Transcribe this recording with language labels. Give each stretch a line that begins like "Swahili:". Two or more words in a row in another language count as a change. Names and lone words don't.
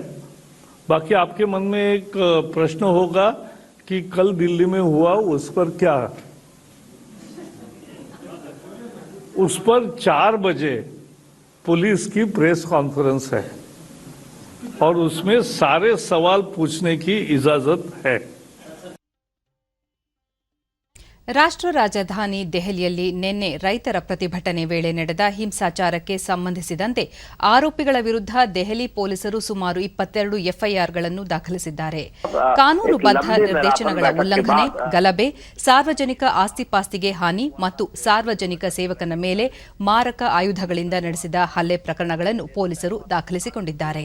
Hindi: बाकी आपके मन में एक प्रश्न होगा कि कल दिल्ली में हुआ उस पर क्या, उस पर 4 बजे पुलिस की
English: press conference
Hindi: है और उसमें सारे सवाल पूछने की इजाजत है.
Kannada: ರಾಷ್ಟ್ರ ರಾಜಧಾನಿ ದೆಹಲಿಯಲ್ಲಿ ನಿನ್ನೆ ರೈತರ ಪ್ರತಿಭಟನೆ ವೇಳೆ ನಡೆದ ಹಿಂಸಾಚಾರಕ್ಕೆ ಸಂಬಂಧಿಸಿದಂತೆ ಆರೋಪಿಗಳ ವಿರುದ್ಧ ದೆಹಲಿ ಪೊಲೀಸರು ಸುಮಾರು 22 ಎಫ್ಐಆರ್ಗಳನ್ನು ದಾಖಲಿಸಿದ್ದಾರೆ. ಕಾನೂನುಬದ್ಧ ನಿರ್ದೇಶನಗಳ ಉಲ್ಲಂಘನೆ, ಗಲಭೆ, ಸಾರ್ವಜನಿಕ ಆಸ್ತಿಪಾಸ್ತಿಗೆ ಹಾನಿ ಮತ್ತು ಸಾರ್ವಜನಿಕ ಸೇವಕನ ಮೇಲೆ ಮಾರಕ ಆಯುಧಗಳಿಂದ ನಡೆಸಿದ ಹಲ್ಲೆ ಪ್ರಕರಣಗಳನ್ನು ಪೊಲೀಸರು ದಾಖಲಿಸಿಕೊಂಡಿದ್ದಾರೆ.